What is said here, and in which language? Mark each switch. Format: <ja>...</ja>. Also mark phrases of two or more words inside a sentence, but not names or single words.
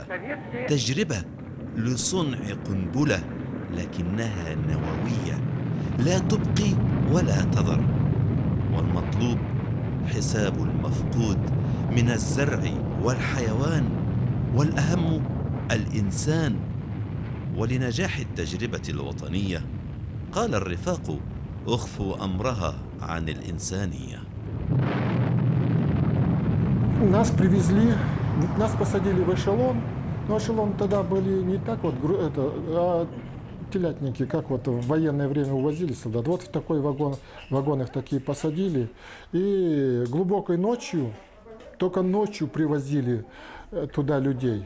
<ar>تجربة لصنع قنبلة لكنها نووية لا تبقي ولا تذر، والمطلوب حساب المفقود من الزرع والحيوان، والأهم الإنسان. ولنجاح التجربة الوطنية قال الرفاق اخفوا أمرها عن الإنسانية.</ar> <ru>Нас привезли, нас посадили в эшелон. Но эшелон тогда были не так вот, а телятники, как вот в военное время увозили солдат. Вот в такой вагон их такие посадили. И глубокой ночью, только ночью привозили туда людей.</ru>